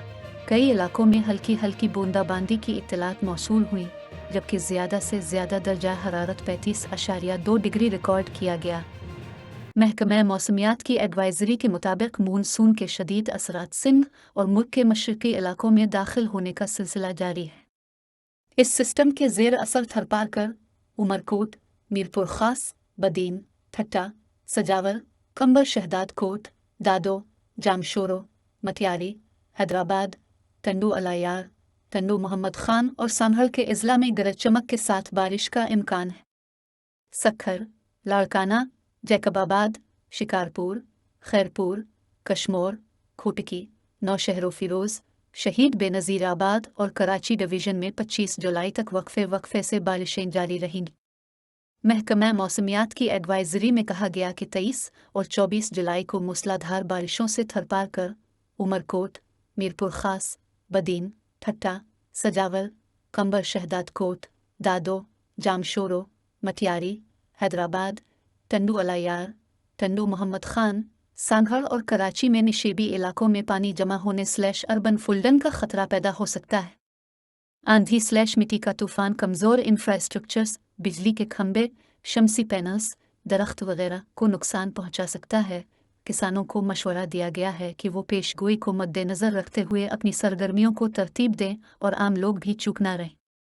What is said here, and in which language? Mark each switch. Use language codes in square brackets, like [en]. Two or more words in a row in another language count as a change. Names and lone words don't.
[ur] کئی علاقوں میں ہلکی ہلکی بوندا باندی کی اطلاعات موصول ہوئی، جبکہ زیادہ سے زیادہ درجہ حرارت 35.2 ڈگری ریکارڈ کیا گیا. محکمہ موسمیات کی ایڈوائزری کے مطابق مانسون کے شدید اثرات سندھ اور ملک کے مشرقی علاقوں میں داخل ہونے کا سلسلہ جاری ہے. اس سسٹم کے زیر اثر تھرپارکر، عمرکوٹ، میرپور خاص، بدین، ٹھٹہ، سجاور، قمبر شہداد کوٹ، دادو، جامشورو، مٹیاری، حیدرآباد، ٹنڈو الہیار، ٹنڈو محمد خان اور سنبھل کے اضلاع میں گرج چمک کے ساتھ بارش کا امکان ہے. सक्खर, لاڑکانہ، جیکب آباد، شکارپور، خیرپور، کشمور، کھوٹکی، نوشہرو فیروز، شہید بینظیرآباد اور کراچی ڈویژن میں 25 جولائی تک وقفے سے بارشیں جاری رہیں گی. محکمہ موسمیات کی ایڈوائزری میں کہا گیا کہ 23 اور 24 جولائی کو موسلادھار بارشوں سے تھرپار کر عمرکوٹ، میرپور خاص، بدین، ٹھٹہ، سجاول، قمبر شہداد کوٹ، دادو، جامشورو، مٹیاری، حیدرآباد، ٹنڈو الہیار، ٹنڈو محمد خان، سانگھڑ اور کراچی میں نشیبی علاقوں میں پانی جمع ہونے اربن فلڈنگ کا خطرہ پیدا ہو سکتا ہے. آندھی مٹی کا طوفان کمزور انفراسٹرکچرز، بجلی کے کھمبے، شمسی پینلز، درخت وغیرہ کو نقصان پہنچا سکتا ہے. کسانوں کو مشورہ دیا گیا ہے کہ وہ پیشگوئی کو مدنظر رکھتے ہوئے اپنی سرگرمیوں کو ترتیب دیں اور عام لوگ بھی چوک نہ رہیں.